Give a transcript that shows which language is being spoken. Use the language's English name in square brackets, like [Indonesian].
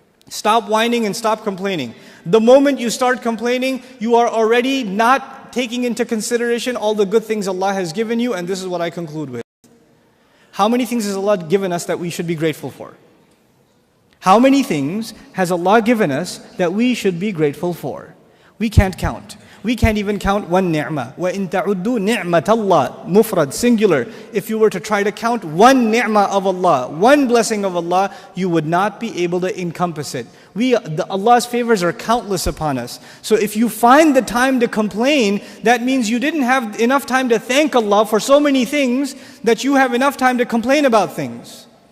[English] Stop whining and stop complaining. The moment you start complaining, you are already not taking into consideration all the good things Allah has given you, and this is what I conclude with. How many things has Allah given us that we should be grateful for? How many things has Allah given us that we should be grateful for? We can't count. We can't even count one ni'mah. [Arabic] وَإِن تَعُدُّوا نِعْمَةَ اللَّهِ mufrad, [English] singular. If you were to try to count one ni'mah of Allah, one blessing of Allah, you would not be able to encompass it. Allah's favors are countless upon us. So if you find the time to complain, that means you didn't have enough time to thank Allah for so many things that you have enough time to complain about things.